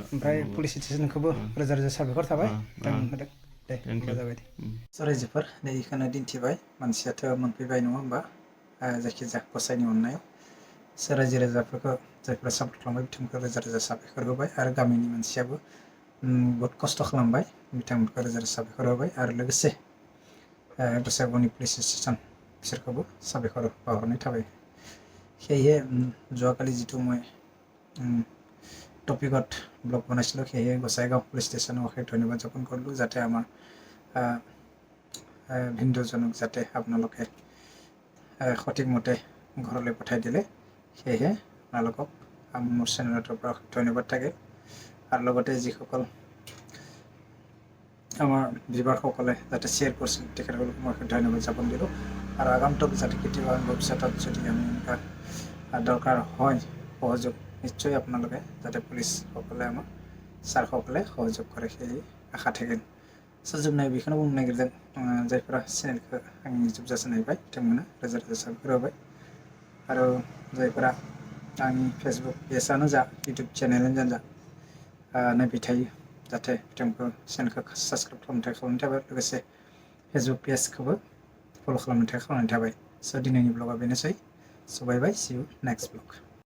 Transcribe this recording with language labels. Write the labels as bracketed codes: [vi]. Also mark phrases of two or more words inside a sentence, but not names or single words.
[brx] ओमफ्राय पुलिस स्टेसनखौबो रोजा रोजा साबायखर थाबाय बिथां होदों दे होमबा जाबाय दे रायजोफोर नै बेखौनो दिन्थिबाय मानसियाथ' मोनफैबाय नङा होमबा जायखिजाया गसाइनि अननायाव रायजो राजाफोरखौ जायफोरा सापर्ट खालामबाय बिथांमोनखौ रोजा रोजा साबायखर होबाय आरो गामिनि मानसियाबो बहुत खस्थ' खालामबाय बिथांमोनखौ रोजा रोजा साबायखर होबाय आरो लोगोसे गसाइगावनि [en] police station [brx] बिसोरखौबो साबायखर बावहरनाय थाबाय [as] সেয়ে যোৱাকালি যিটো মই টপিকত ব্লগ বনাইছিলোঁ সেয়ে গোসাইগাঁও [en] police station [as] অশেষ ধন্যবাদ জ্ঞাপন কৰিলোঁ যাতে আমাৰ ভিন্নজনক যাতে আপোনালোকে সঠিকমতে ঘৰলৈ পঠাই দিলে সেয়েহে আপোনালোকক মোৰ চেনেলৰ পৰা ধন্যবাদ থাকে আৰু লগতে যিসকল আমাৰ ভিউৱাৰসকলে যাতে শ্বেয়াৰ কৰিছিল তেখেতসকলক মই ধন্যবাদ জ্ঞাপন দিলোঁ আৰু আগন্তুক যাতে কেতিয়াবা ভৱিষ্যতত যদি আমি এনেকুৱা দৰকাৰ হয় সহযোগ নিশ্চয় আপোনালোকে যাতে পুলিচসকলে আমাক ছাৰসকলে সহযোগ কৰে সেই আশা থাকিল [brx] जोबनाय बेखौनो बुंनो नागिरदों जायफोरा चेनेलखौ आंनि जोबजासिम नायबाय बिथांमोना रोजा रोजा साबायखर होबाय आरो जायफोरा आंनि फेसबुक पेजआनो जा इउटुब चेनेलानो जा नायबाय थायो जाहाथे बिथांमोनखौ चेनेलखौ साबस्क्राइब खालामनो थाबाय लोगोसे फेसबुक पेजखौबो फल' खालामनो थाबाय स' दिनैनि ब्लगा बेनोसै [en] so bye bye see you next vlog